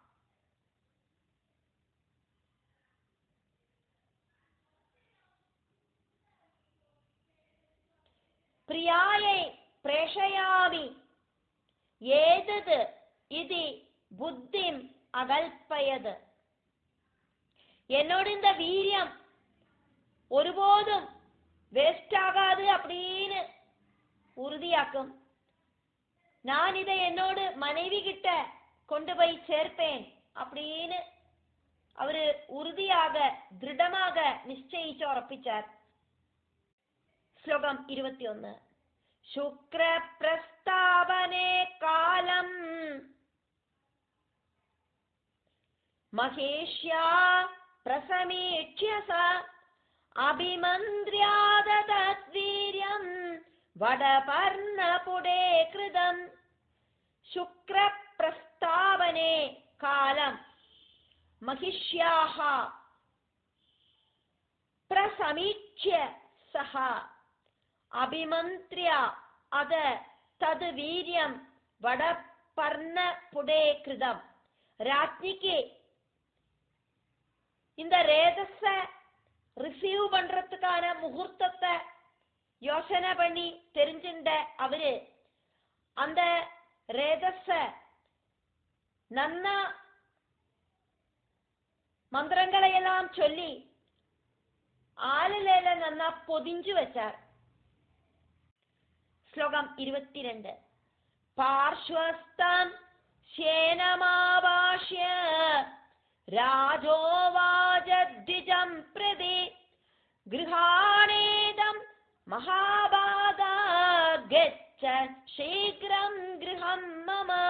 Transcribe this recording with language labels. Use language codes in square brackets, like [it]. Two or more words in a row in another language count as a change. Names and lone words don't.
[sa] प्रियायै प्रेषयामि एतत् इति बुद्धिम् अकल्पयत्. [ta] என்னோட இந்த வீரியம் ஒருபோதும் வேஸ்ட் ஆகாது அப்படின்னு உறுதியாக்கும். நான் இதை என்னோடு மனைவி கிட்ட கொண்டு போய் சேர்ப்பேன் அப்படின்னு அவரு உறுதியாக திருடமாக நிச்சயிச்சு உറപ്പിച്ചാர். [sa] ശ്ലോകം 21. शुक्र प्रस्तावने कालं महेष्या प्रसमीक्ष्य स अभिमन्त्र्यादतद्वीर्यं वटपर्णपुटे कृतम्. शुक्रप्रस्तावने कालं महिष्याः प्रसमीक्ष्य सह अभिमन्त्र्य अत तत् वीर्यं वटपर्णपुटे कृतम्. [ta] ராஜ்னிக்கு இந்த ரேதஸ ரிசீவ் பண்றதுக்கான முகூர்த்தத்தை யோசனை பண்ணி தெரிஞ்சுட்ட அவரு அந்த ரேதஸ நன்ன மந்திரங்களை எல்லாம் சொல்லி ஆளிலேல நன்னா பொதிஞ்சு வச்சார். [sa] ശ്ലോകം 22. पार्श्वस्थं शेनमावाश्य राजोवाचद्विजं प्रति गृहाणेदं महाभागा गच्छ शीघ्रं गृहं मम.